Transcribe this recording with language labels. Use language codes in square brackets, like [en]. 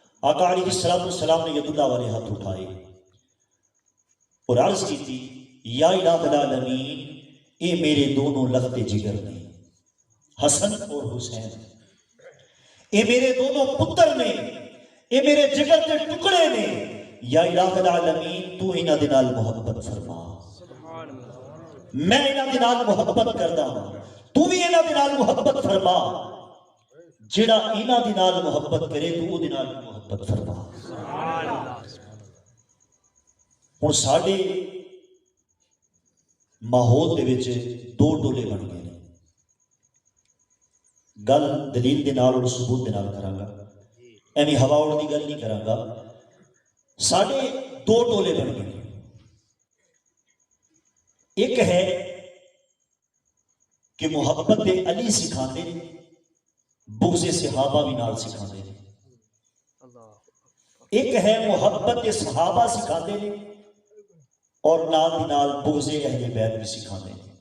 [ur] آقا علیہ السلام نے ید اللہ والے ہاتھ اٹھائے اور عرض کی تھی یا الہ العالمین اے میرے دونوں لخت جگر نے، حسن اور حسین، [pa] اے میرے دونوں پتر نے، [ur] اے میرے جگر کے ٹکڑے نے. [pa] یا الہ العالمین تو انہاں دے نال محبت فرما، میں انہاں دے نال محبت کردا ہوں، تو بھی انہاں دے نال محبت فرما. جڑا انہاں دے نال محبت کرے تو او دے نال محبت فرما. ہن ساڈے ماحول دے وچ دو ٹولے بن گئے ہیں. گل دلیل دے نال اور ثبوت دے نال کراں گا، ایویں ہوا اڑ دی گل نہیں کراں گا. ساڈے دو ٹولے بن گئے ہیں. ایک ہے کہ محبت علی سکھاندے ہیں، بغض صحابہ بھی نال سکھاندے ہیں. ایک ہے محبت صحابہ سکھاندے ہیں اور نال دی نال بغض اہل بیت بھی سکھاندے ہیں.